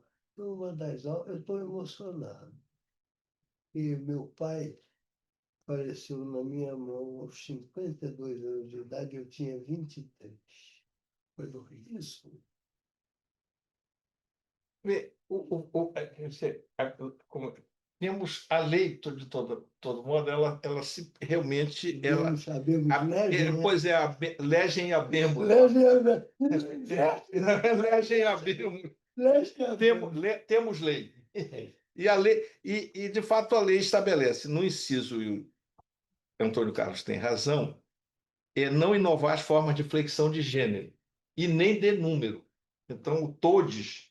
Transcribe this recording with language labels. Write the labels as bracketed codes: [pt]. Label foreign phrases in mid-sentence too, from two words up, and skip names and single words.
[pt] Foi uma das aulas, eu estou emocionado. E meu pai faleceu na minha mão aos 52 anos de idade, eu tinha 23. Foi horrível. Vê, temos a lei, de todo modo, ela se realmente. Devemos sabermos legem, né? Pois é, [la] legem habemos. Legem, Legem habemos. [pt] Temos lei. E, a lei de fato, a lei estabelece, no inciso, e o Antônio Carlos tem razão, é não inovar as formas de flexão de gênero e nem de número. Então, o todes,